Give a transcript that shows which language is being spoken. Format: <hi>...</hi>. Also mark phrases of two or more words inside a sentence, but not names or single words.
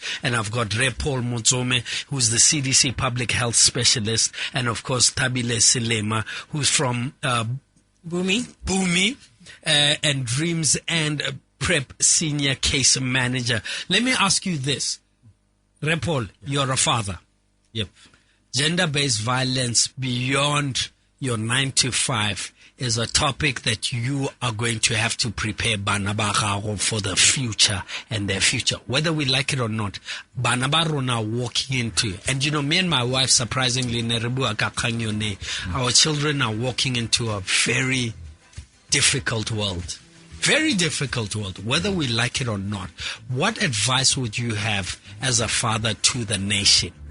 <en>And I've got Paul Motsome, who's the CDC public health specialist, and of course Tabile Silema, who's from Bumi and Dreams and Prep senior case manager. Let me ask you this. Paul, you're a father. Yep. Gender-based violence beyond your 9 to 5 is a topic that you are going to have to prepare</en> <nso>bana ba gago</nso> <en>for the future and their future, whether we like it or not.</en> <nso>Bana ba rona</nso> <en>walking into, and me and my wife, surprisingly, our children are walking into a very difficult world. Very difficult world, whether we like it or not. What advice would you have as a father to the nation?</en>